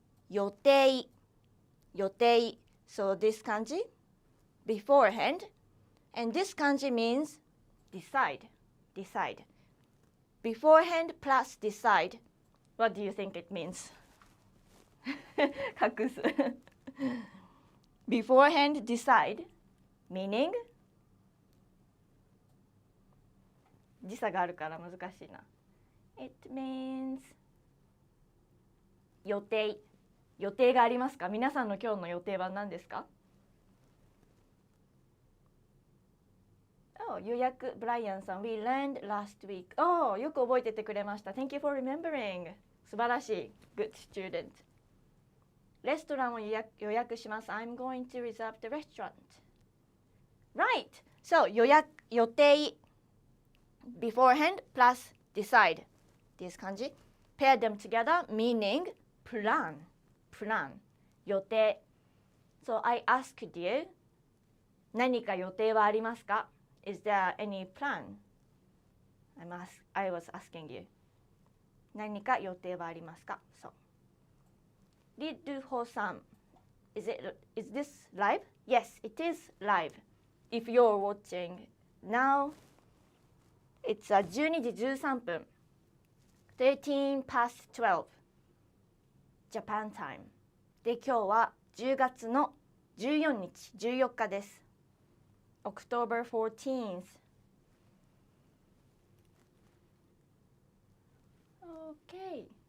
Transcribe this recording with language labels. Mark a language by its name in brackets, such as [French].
[Japanese] 予定。予定。 [English] So this kanji, beforehand, and this kanji means decide. Decide. Beforehand plus decide. What do you think it means? [Japanese] 隠す。 [English] Beforehand decide, meaning [Japanese] 時差があるから難しいな。 [English] It means [Japanese] 予定。予定がありますか？皆さんの今日の予定は何ですか？ [English] 予約、ブライアンさん。We learned last week. [Japanese] よく覚えててくれました。 [English] Thank you for remembering. [Japanese] 素晴らしい。 [English] Good student. [Japanese] レストランを予約します。 [English] I'm going to reserve the restaurant. Right. So 予定。Beforehand plus decide. This kanji. Pair them together, meaning plan. Plan. 予定。So I asked you. [Japanese] 何か予定はありますか？ [English] Is there any plan? I was asking you. [Japanese] 何か予定はありますか？ [English] So. リドゥホさん。Is this live? Yes, it is live. If you're watching now, it's 12時13分。 13 past 12. Japan time. [Japanese] で、今日は10月の14日、14日です。 [English] October 14th. Okay.